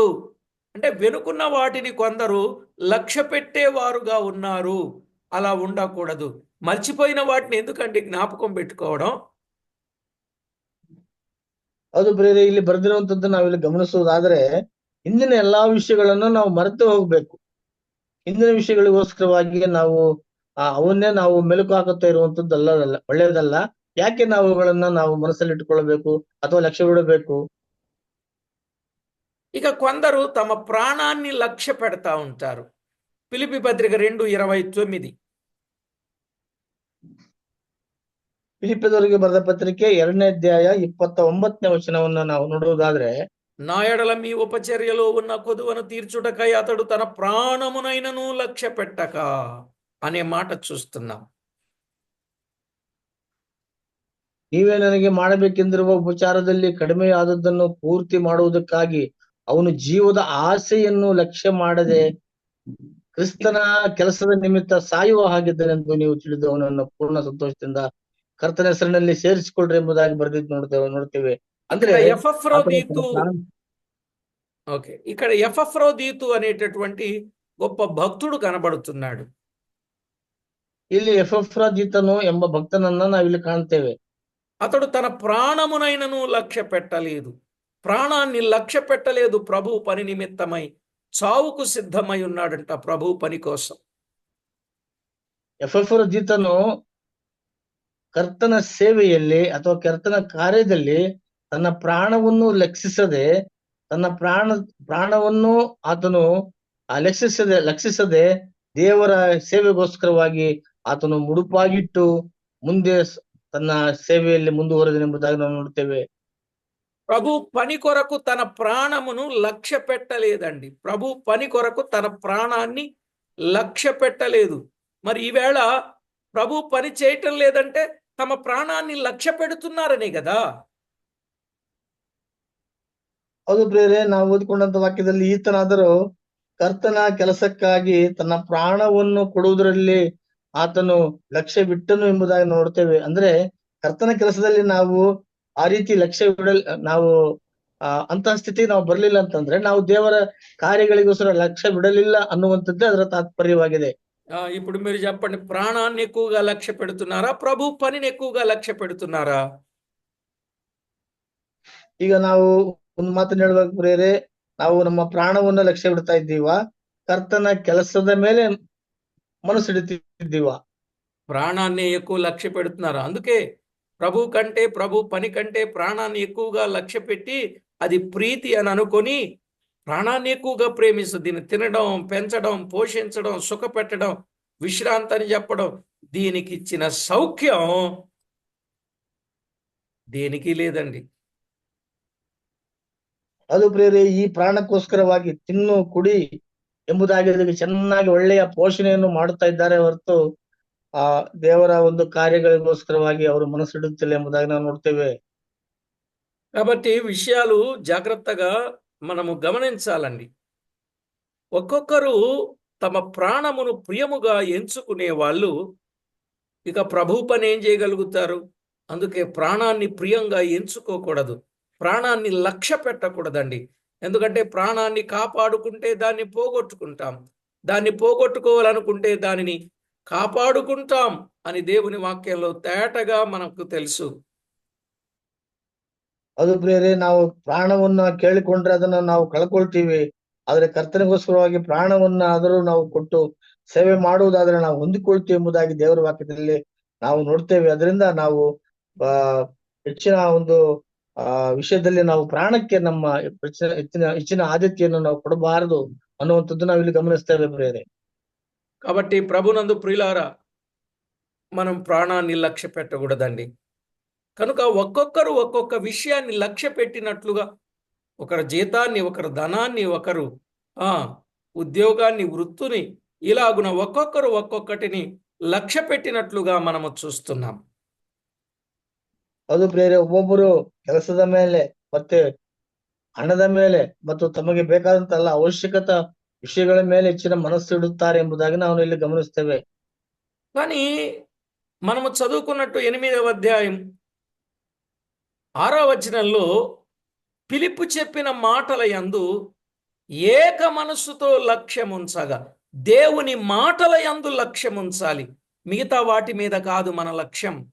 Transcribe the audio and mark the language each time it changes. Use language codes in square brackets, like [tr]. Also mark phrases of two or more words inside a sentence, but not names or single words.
[te] అంటే వెనుకున్న వాటిని కొందరు లక్ష్య పెట్టేవారుగా ఉన్నారు. అలా ఉండకూడదు. మర్చిపోయిన వాటిని ఎందుకంటే జ్ఞాపకం పెట్టుకోవడం. [kn] ಅದು ಬೇರೆ ಇಲ್ಲಿ ಬರೆದಿರುವಂತದ್ದು ನಾವಿಲ್ಲಿ ಗಮನಿಸುವುದಾದ್ರೆ, ಇಂದಿನ ಎಲ್ಲಾ ವಿಷಯಗಳನ್ನು ನಾವು ಮರೆತು ಹೋಗ್ಬೇಕು. ಇಂದಿನ ವಿಷಯಗಳಿಗೋಸ್ಕರವಾಗಿ ನಾವು ಅವನ್ನೇ ನಾವು ಮೆಲುಕು ಹಾಕುತ್ತಾ ಇರುವಂತದ್ದು ಒಳ್ಳೆಯದಲ್ಲ. ಯಾಕೆ ನಾವು ಅವುಗಳನ್ನ ನಾವು ಮನಸ್ಸಲ್ಲಿ ಇಟ್ಟುಕೊಳ್ಳಬೇಕು ಅಥವಾ ಲಕ್ಷ್ಯ ಬಿಡಬೇಕು? [te] ఇక కొందరు తమ ప్రాణాన్ని లక్ష్య పెడతా ఉంటారు. ఫిలిప్పీ పత్రిక 2:29. [kn] ಫಿಲಿಪ್ಪದವರಿಗೆ ಬರೆದ ಪತ್ರಿಕೆ 2ನೇ ಅಧ್ಯಾಯ 29ನೇ ವಚನವನ್ನ ನಾವು ನೋಡುವುದಾದ್ರೆ, [te] నా ఎడల మీ ఉపచర్యలో ఉన్న కొదువను తీర్చుటకై అతడు తన ప్రాణమునైనను లక్ష్య పెట్టక అనే మాట చూస్తున్నాం. [kn] ನೀವೇ ನನಗೆ ಮಾಡಬೇಕೆಂದಿರುವ ಉಪಚಾರದಲ್ಲಿ ಕಡಿಮೆಯಾದದ್ದನ್ನು ಪೂರ್ತಿ ಮಾಡುವುದಕ್ಕಾಗಿ ಅವನು ಜೀವದ ಆಸೆಯನ್ನು ಲಕ್ಷ್ಯ ಮಾಡದೆ ಕ್ರಿಸ್ತನ ಕೆಲಸದ ನಿಮಿತ್ತ ಸಾಯುವ ಹಾಗಿದ್ದನೆಂದು ನೀವು ತಿಳಿದು ಅವನನ್ನು ಪೂರ್ಣ ಸಂತೋಷದಿಂದ ಕರ್ತನ ಹೆಸರಿನಲ್ಲಿ ಸೇರಿಸಿಕೊಳ್ಳ್ರಿ ಎಂಬುದಾಗಿ ಬರೆದಿದ್ದು ನೋಡ್ತೇವೆ. ಅಂದ್ರೆ [te] ఇక్కడ ఎపఫ్రోదీతు అనేటటువంటి గొప్ప భక్తుడు కనబడుతున్నాడు. [kn] ಇಲ್ಲಿ ಎಪಫ್ರೋದೀತನು ಎಂಬ భక్తನನ್ನ ನಾವಿಲ್ಲಿ ಕಾಣ್ತೇವೆ. [te] అతడు తన ప్రాణమునైనను లక్ష్య పెట్టలేదు. ప్రాణాన్ని లక్ష్య పెట్టలేదు. ప్రభు పని నిమిత్తమై చావుకు సిద్ధమై ఉన్నాడంట ప్రభు పని కోసం. [kn] ಎಪಫ್ರೋದೀತನು ಕರ್ತನ ಸೇವೆಯಲ್ಲಿ ಅಥವಾ ಕರ್ತನ ಕಾರ್ಯದಲ್ಲಿ ತನ್ನ ಪ್ರಾಣವನ್ನು ಲಕ್ಷಿಸದೆ ತನ್ನ ಪ್ರಾಣವನ್ನು ಆತನು ಲಕ್ಷಿಸದೆ ದೇವರ ಸೇವೆಗೋಸ್ಕರವಾಗಿ ಆತನು ಮುಡುಪಾಗಿಟ್ಟು ಮುಂದೆ ತನ್ನ ಸೇವೆಯಲ್ಲಿ ಮುಂದುವರೆದನೆಂಬುದಾಗಿ ನಾವು ನೋಡ್ತೇವೆ. [te] ప్రభు పని కొరకు తన ప్రాణమును లక్ష్య పెట్టలేదండి. ప్రభు పని కొరకు తన ప్రాణాన్ని లక్ష్య పెట్టలేదు. మరి ఈవేళ ప్రభు పని చేయటం లేదంటే తమ ప్రాణాన్ని లక్ష్య పెడుతున్నారనే కదా. [kn] ಹೌದು ಪ್ರಿಯರೇ, ನಾವು ಓದಿಕೊಂಡಂತ ವಾಕ್ಯದಲ್ಲಿ ಈತನಾದರೂ ಕರ್ತನ ಕೆಲಸಕ್ಕಾಗಿ ತನ್ನ ಪ್ರಾಣವನ್ನು ಕೊಡುವುದರಲ್ಲಿ ಆತನು ಲಕ್ಷ್ಯ ಬಿಟ್ಟನು ಎಂಬುದಾಗಿ ನೋಡ್ತೇವೆ. ಅಂದ್ರೆ ಕರ್ತನ ಕೆಲಸದಲ್ಲಿ ನಾವು ಆ ರೀತಿ ಲಕ್ಷ್ಯ ನಾವು ಅಂತಹ ಸ್ಥಿತಿಗೆ ನಾವು ಬರ್ಲಿಲ್ಲ ಅಂತಂದ್ರೆ ನಾವು ದೇವರ కార్యಗಳಿಗೋಸ್ಕರ లక్ష్య ಬಿಡಲಿಲ್ಲ ಅನ್ನುವಂಥದ್ದೇ ಅದರ ತಾತ್ಪರ್ಯವಾಗಿದೆ. [te] ఇప్పుడు మీరు చెప్పండి, ప్రాణాన్ని ఎక్కువగా లక్ష్య పెడుతున్నారా, ప్రభు పనిని ఎక్కువగా లక్ష్య పెడుతున్నారా? [kn] ಈಗ ನಾವು ಒಂದು ಮಾತನ್ನ ಹೇಳ್ಬೇಕು ಪ್ರಿಯರೇ, ನಾವು ನಮ್ಮ ಪ್ರಾಣವನ್ನ ಲಕ್ಷ್ಯ ಬಿಡ್ತಾ ಇದ್ದೀವಾ, ಕರ್ತನ ಕೆಲಸದ ಮೇಲೆ మనసిడితిద్దివా? [te] ప్రాణాన్ని ఎక్కువ లక్ష్య పెడుతున్నారు. అందుకే ప్రభు కంటే, ప్రభు పని కంటే ప్రాణాన్ని ఎక్కువగా లక్ష్య పెట్టి అది ప్రీతి అని అనుకొని ప్రాణాన్ని ఎక్కువగా ప్రేమిస్తుంది. దీన్ని తినడం, పెంచడం, పోషించడం, సుఖపెట్టడం, విశ్రాంతి అని చెప్పడం, దీనికి ఇచ్చిన సౌఖ్యం దేనికి లేదండి. [kn] ಅದು ಪ್ರಿಯರೇ, ಈ ಪ್ರಾಣಕ್ಕೋಸ್ಕರವಾಗಿ ತಿನ್ನು ಕುಡಿ ಎಂಬುದಾಗಿ ಅದಕ್ಕೆ ಚೆನ್ನಾಗಿ ಒಳ್ಳೆಯ ಪೋಷಣೆಯನ್ನು ಮಾಡುತ್ತಾ ಇದ್ದಾರೆ ಹೊರತು ಆ ದೇವರ ಒಂದು ಕಾರ್ಯಗಳಿಗೋಸ್ಕರವಾಗಿ ಅವರು ಮನಸ್ಸಿಡುತ್ತಿಲ್ಲ ಎಂಬುದಾಗಿ ನಾವು ನೋಡ್ತೇವೆ. [te] కాబట్టి విషయాలు జాగ్రత్తగా మనము గమనించాలండి. ఒక్కొక్కరు తమ ప్రాణమును ప్రియముగా ఎంచుకునే వాళ్ళు ఇక ప్రభు పని ఏం చేయగలుగుతారు? అందుకే ప్రాణాన్ని ప్రియంగా ఎంచుకోకూడదు, ప్రాణాన్ని లక్ష్య పెట్టకూడదండి. ఎందుకంటే ప్రాణాన్ని కాపాడుకుంటే దాన్ని పోగొట్టుకుంటాం, దాన్ని పోగొట్టుకోవాలనుకుంటే దానిని కాపాడుకుంటాం అని దేవుని వాక్యంలో తేటగా మనకు తెలుసు. [kn] ಅದು ಪ್ರಿಯರೇ, ನಾವು ಪ್ರಾಣವನ್ನ ಕೇಳಿಕೊಂಡ್ರೆ ಅದನ್ನ ನಾವು ಕಳ್ಕೊಳ್ತೀವಿ. ಆದ್ರೆ ಕರ್ತನಿಗೋಸ್ಕರವಾಗಿ ಪ್ರಾಣವನ್ನ ಆದರೂ ನಾವು ಕೊಟ್ಟು ಸೇವೆ ಮಾಡುವುದಾದ್ರೆ ನಾವು ಹೊಂದಿಕೊಳ್ತೀವಿ ಎಂಬುದಾಗಿ ದೇವರ ವಾಕ್ಯದಲ್ಲಿ ನಾವು ನೋಡ್ತೇವೆ. ಅದರಿಂದ ನಾವು ಹೆಚ್ಚಿನ ಒಂದು ವಿಷಯದಲ್ಲಿ ನಾವು ಪ್ರಾಣಕ್ಕೆ ನಮ್ಮ ಹೆಚ್ಚಿನ ಆದ್ಯತೆಯನ್ನು ನಾವು ಕೊಡಬಾರದು ಅನ್ನುವಂಥದ್ದು ನಾವು ಇಲ್ಲಿ ಗಮನಿಸ್ತೇವೆ ಪ್ರಿಯರೇ. [te] కాబట్టి ప్రభునందు ప్రియులారా, మనం ప్రాణాన్ని లక్ష్య పెట్టకూడదండి. కనుక ఒక్కొక్కరు ఒక్కొక్క విషయాన్ని లక్ష్య పెట్టినట్లుగా, ఒకరు జీతాన్ని, ఒకరు ధనాన్ని, ఒకరు ఉద్యోగాన్ని, వృత్తిని, ఇలాగున ఒక్కొక్కరు ఒక్కొక్కటిని లక్ష్య పెట్టినట్లుగా మనము చూస్తున్నాం. [kn] ಅದು ಪ್ರಿಯರೇ, ಒಬ್ಬೊಬ್ಬರು ಕೆಲಸದ ಮೇಲೆ ಮತ್ತೆ ಹಣದ ಮೇಲೆ ಮತ್ತು ತಮಗೆ ಬೇಕಾದಂತ ಎಲ್ಲ ಅವಶ್ಯಕತೆ ವಿಷಯಗಳ ಮೇಲೆ ಹೆಚ್ಚಿನ ಮನಸ್ಸು ಇಡುತ್ತಾರೆ ಎಂಬುದಾಗಿ ನಾವು ಇಲ್ಲಿ ಗಮನಿಸ್ತೇವೆ. [te] కానీ మనము చదువుకున్నట్టు 8వ అధ్యాయం 6వ వచనంలో ఫిలిప్పు చెప్పిన మాటల యందు ఏక మనస్సుతో లక్ష్యముంచగా, దేవుని మాటల యందు లక్ష్యముంచాలి, మిగతా వాటి మీద కాదు మన లక్ష్యం.